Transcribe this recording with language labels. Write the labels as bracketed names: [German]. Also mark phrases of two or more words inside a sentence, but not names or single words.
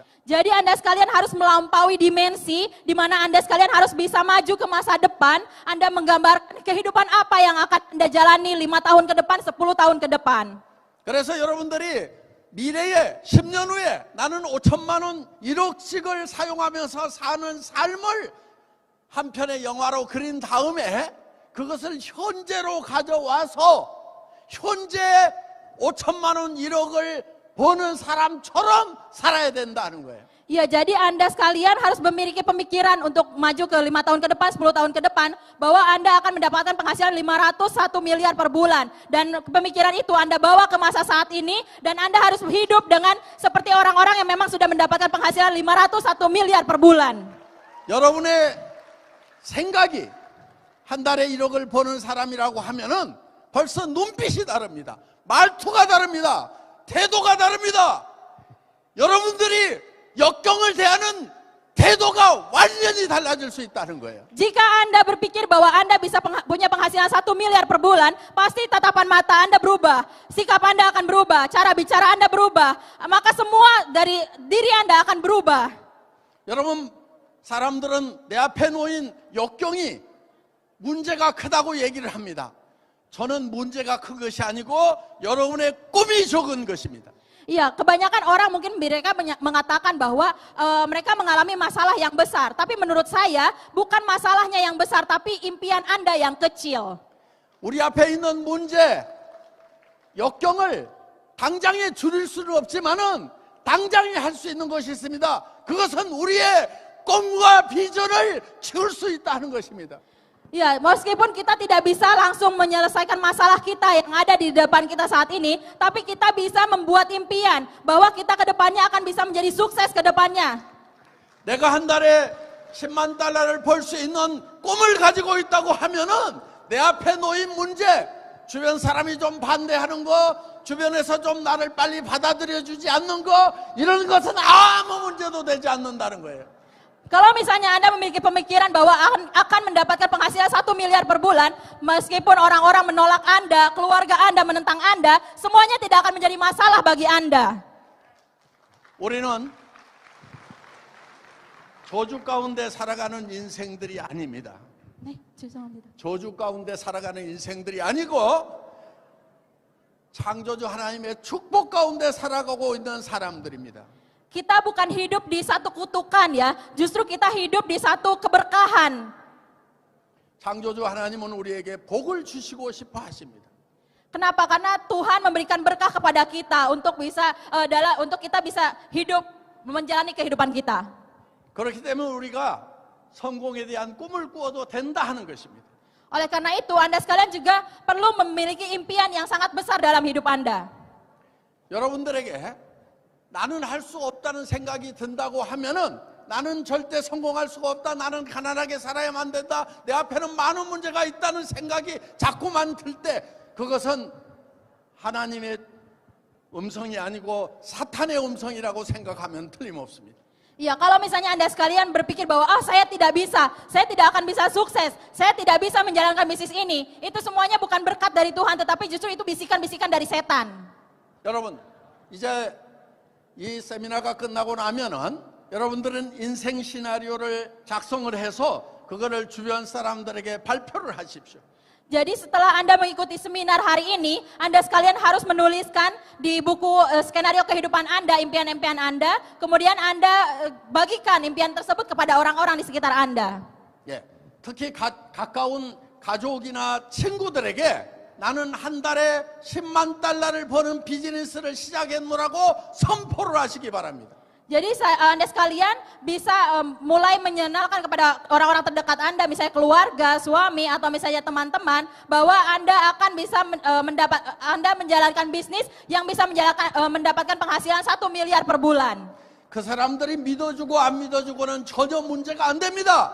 [Indonesian] Jadi Anda sekalian harus melampaui dimensi di mana Anda sekalian harus bisa maju ke masa depan. Anda menggambarkan kehidupan apa yang akan Anda jalani 5 tahun ke depan, 10 tahun ke depan. [Korean] 그래서 여러분들이 미래에 10년 후에 나는 5천만 원 1억씩을 사용하면서 사는 삶을 한 편의 영화로 그린 다음에 그것을 현재로 가져와서 현재 5천만 원 1억을 버는 사람처럼 살아야 된다는 거예요. [Indonesian] Ya, jadi Anda sekalian harus memiliki pemikiran untuk maju ke 5 tahun ke depan, 10 tahun ke depan, bahwa Anda akan mendapatkan penghasilan 501 miliar per bulan. Dan pemikiran itu Anda bawa ke masa saat ini, dan Anda harus hidup dengan seperti orang-orang yang memang sudah mendapatkan penghasilan 501 miliar per bulan. [Korean] 여러분의 생각이 한 달에 1억을 버는 사람이라고 하면은 벌써 눈빛이 다릅니다. 말투가 다릅니다. 태도가 다릅니다. 여러분들이 역경을 대하는 태도가 완전히 달라질 수 있다는 거예요. [Indonesian] Jika Anda berpikir bahwa Anda bisa punya penghasilan 1 miliar per bulan, pasti tatapan mata Anda berubah, sikap Anda akan berubah, cara bicara Anda berubah, maka semua dari diri Anda akan berubah. [Korean] 여러분, 사람들은 내 앞에 놓인 역경이 문제가 크다고 얘기를 합니다. 저는 문제가 큰 것이 아니고 여러분의 꿈이 적은 것입니다. [Indonesian] Iya, kebanyakan orang mungkin mereka mengatakan bahwa mereka mengalami masalah yang besar. Tapi menurut saya bukan masalahnya yang besar, tapi impian Anda yang kecil. [Korean] 우리 앞에 있는 문제, 역경을 당장에 줄일 수는 없지만은 당장에 할 수 있는 것이 있습니다. 그것은 우리의 꿈과 비전을 채울 수 있다는 것입니다. [Indonesian] Ya, meskipun kita tidak bisa langsung menyelesaikan masalah kita yang ada di depan kita saat ini, tapi kita bisa membuat impian bahwa kita ke depannya akan bisa menjadi sukses ke depannya. [Korean] 내가 한 달에 10만 달러를 벌 수 있는 꿈을 가지고 있다고 하면은 내 앞에 놓인 문제, 주변 사람이 좀 반대하는 거, 주변에서 좀 나를 빨리 받아들여 주지 않는 거, 이런 것은 아무 문제도 되지 않는다는 거예요. [Indonesian] Kalau misalnya Anda memiliki pemikiran bahwa akan mendapatkan penghasilan 1 miliar per bulan, meskipun orang-orang menolak Anda, keluarga Anda menentang Anda, semuanya tidak akan menjadi masalah bagi Anda. [Korean] 우리는 저주 가운데 살아가는 인생들이 아닙니다. 네, 죄송합니다. 저주 가운데 살아가는 인생들이 아니고 창조주 하나님의 축복 가운데 살아가고 있는 사람들입니다. [Indonesian] Kita bukan hidup di satu kutukan ya, justru kita hidup di satu keberkahan. [Korean] 창조주 하나님은 우리에게 복을 주시고 싶어 하십니다. [Indonesian] Kenapa? Karena Tuhan memberikan berkah kepada kita untuk untuk kita bisa hidup menjalani kehidupan kita. [Korean] 그렇기 때문에 우리가 성공에 대한 꿈을 꾸어도 된다 하는 것입니다. [Indonesian] Oleh karena itu, Anda sekalian juga perlu memiliki impian yang sangat besar dalam hidup Anda. [Korean] 여러분들에게 나는 할 수 없다는 생각이 든다고 하면은 나는 절대 성공할 수가 없다. 나는 가난하게 살아야만 된다. 내 앞에는 많은 문제가 있다는 생각이 자꾸만 들 때 그것은 하나님의 음성이 아니고 사탄의 음성이라고 생각하면 틀림없습니다. [Indonesian] Ya, kalau misalnya Anda sekalian berpikir bahwa saya tidak bisa, saya tidak akan bisa sukses, saya tidak bisa menjalankan bisnis ini, itu semuanya bukan berkat dari Tuhan, tetapi justru itu bisikan-bisikan dari setan. [Korean] 여러분, 이제 이 세미나가 끝나고 나면은 여러분들은 인생 시나리오를 작성을 해서 그거를 주변 사람들에게 발표를 하십시오. [Indonesian] Jadi setelah Anda mengikuti seminar hari ini, Anda sekalian harus menuliskan di buku skenario kehidupan Anda, impian-impian Anda, kemudian Anda bagikan impian tersebut kepada orang-orang di sekitar Anda. [Korean] 예, 특히 가까운 가족이나 친구들에게 나는 한 달에 10만 달러를 버는 비즈니스를 시작했노라고 선포를 하시기 바랍니다. [Indonesian] Jadi Anda sekalian bisa mulai menyenalkan kepada orang-orang terdekat Anda, misalnya keluarga, suami, atau misalnya teman-teman, bahwa Anda akan bisa Anda menjalankan bisnis yang bisa mendapatkan penghasilan 1 miliar per bulan. [Korean] 그 사람들이 믿어주고 안 믿어주고는 전혀 문제가 안 됩니다.